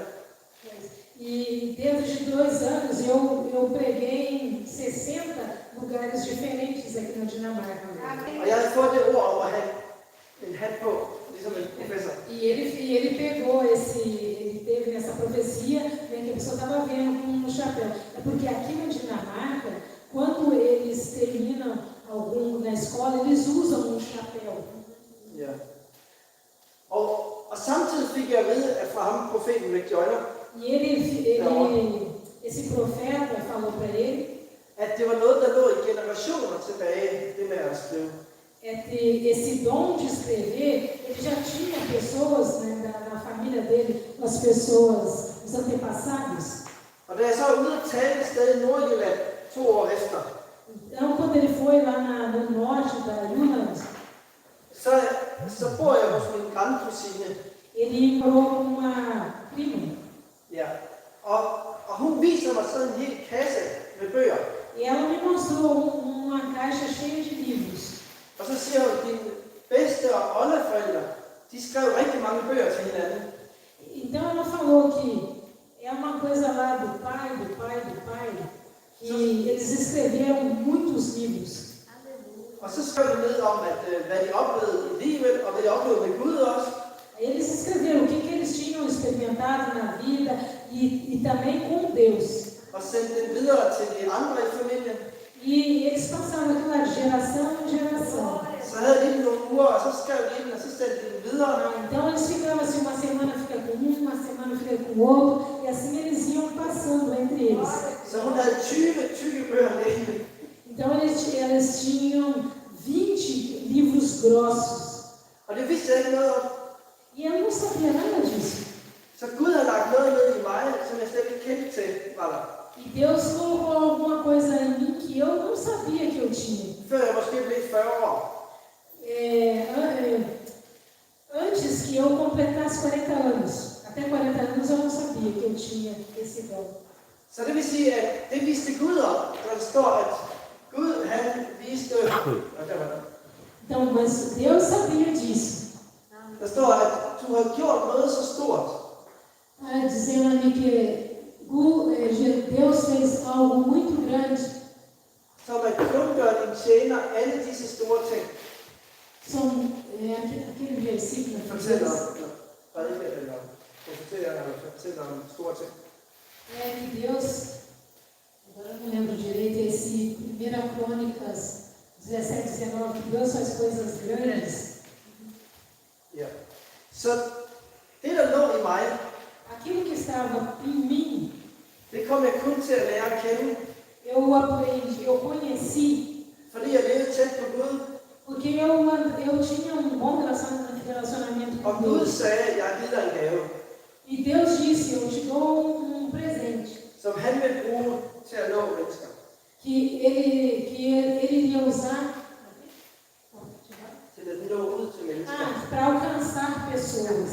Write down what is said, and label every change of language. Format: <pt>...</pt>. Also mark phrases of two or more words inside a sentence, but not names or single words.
<pt>E dentro de 2 anos eu preguei em 60 lugares diferentes aqui na Dinamarca.</pt> <da>Og jeg havde fået det ord om at have en hat på, ligesom en professor.</da> <pt>E ele teve nessa profecia, né, que a pessoa estava vendo com um chapéu. É porque aqui na Dinamarca, quando eles terminam algum na escola, eles usam um chapéu.</pt> <da>Ja. Og samtidig fik jeg at vide, at fra ham, profeten Rick Joyner,</da> <pt>Esse profeta falou para ele</pt> <da>at det var noget, der lå i generationer tilbage, det med at skrive.</da> <pt>Esse dom de escrever, ele já tinha pessoas, né, na família dele, as pessoas, os antepassados.</pt> <da>Og da jeg så var ude at tale et sted i Nordjylland 2 år efter,</da> <pt>Então, quando ele foi lá no norte da Jylland,</pt> <da>så bor jeg hos min grandkusine.</da> <pt>ele falou com uma prima.</pt> <da>Ja. Og hun viser mig sådan en hel kasse med bøger.</da> <pt>E ela me mostrou uma caixa cheia de livros.</pt> <da>Og så siger hun, dine bedste og oldeforældre, de skrev rigtig mange bøger til hinanden.</da> <pt>Então ela falou que é uma coisa lá do pai, que eles escreveram muitos livros.</pt> <da>Og så skrev de ned om, at, hvad de oplevede i livet, og hvad de oplevede med Gud også.</da> <pt>Eles escreveram o que eles tinham experimentado na vida e também com Deus.</pt> <da>Og sendte dem videre til de andre i familien.</da> <pt>E eles passavam aquilo lá de geração em geração.</pt> <da>Så havde de nogle uger, og så skrev de dem, og så sendte de dem videre.</da> <pt>Então eles ficavam assim, uma semana fica com um, uma semana fica com o outro, e assim eles iam passando entre eles.</pt> <da>Så hun havde 20 tykke bøger liggende.</da> <pt>Então eles tinham 20 livros grossos.</pt> <da>Og det vidste jeg ikke noget om.</da> <pt>E eu não sabia nada disso.</pt> <da>Så Gud havde lagt noget ned i mig, som jeg slet ikke kendte til, var der.</da> <pt>E Deus colocou alguma coisa em mim que eu não sabia que eu tinha.</pt> <da>Før jeg måske blev 40 år.</da> <pt>Antes que eu completasse 40 anos. Até 40 anos eu não sabia que eu tinha esse dom.</pt> <da>Så det vil sige, at det viste Gud om, der står, at Gud han viste...</da> <pt>Então, mas Deus sabia disso.</pt> <da>Der står, at du har gjort noget så stort.</da> <pt>Dizendo ali que Deus fez algo muito grande.</pt> <da>Som at kundgøre din tjener alle disse store ting.</da> <pt>Som aquele versículo que</pt> <da>Fortæller om store ting.</da> <pt>Que Deus, agora eu não lembro direito, esse 1 Crônicas 17, 19, que Deus faz coisas grandes.</pt> <da>Ja. Så det, der lå i mig,</da> <pt>aquilo que estava em mim,</pt> <da>det kom jeg kun til at lære at kende.</da> <pt>Eu aprendi, eu conheci.</pt> <da>Fordi jeg levede tæt på Gud.</da> <pt>Porque eu tinha bom relacionamento com</pt> <da>Og Gud sagde, jeg har givet dig en gave.</da> <pt>E Deus disse, eu te dou presente.</pt> <da>Som han vil bruge til at nå mennesker.</da> <pt>Que ele iria usar</pt> <da>til at nå ud til mennesker.</da> <pt>Para alcançar pessoas.</pt>